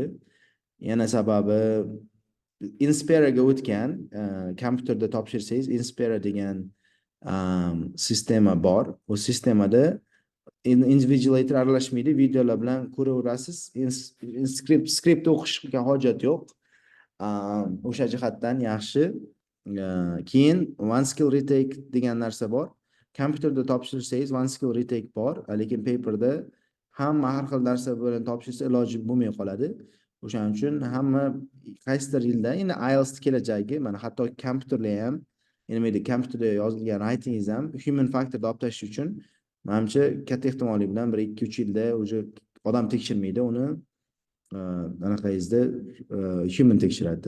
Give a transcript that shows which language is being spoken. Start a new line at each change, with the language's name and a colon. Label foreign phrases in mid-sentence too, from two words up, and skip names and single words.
Uzbek: Yana sababi Inspiraga o'tgan, kompyuterda topshirsangiz, Inspira degan sistema bor. U sistemada invigilator aralashmaydi, videolar bilan ko'raverasiz. Skript o'qishga hojat yo'q. O'sha jihatdan yaxshi. Keyin
English: one skill retake
Uzbek: degan narsa bor. Kompyuterda topshirsangiz
English: one skill retake
Uzbek: bor, lekin paperda hamma har xil narsa bilan topshirsa iloji bo'lmay qoladi. O'shaning uchun hamma qaysidir yilda endi IELTS kelajagi, mana hatto kompyuterlar ham, nima deydi, kompyuterda yozilgan writingingiz ham
English: human factor
Uzbek: olib tashlash uchun menimcha katta ehtimollik bilan 1-2-3 yilda уже odam tekshirmaydi uni, anaqangizda human tekshiradi.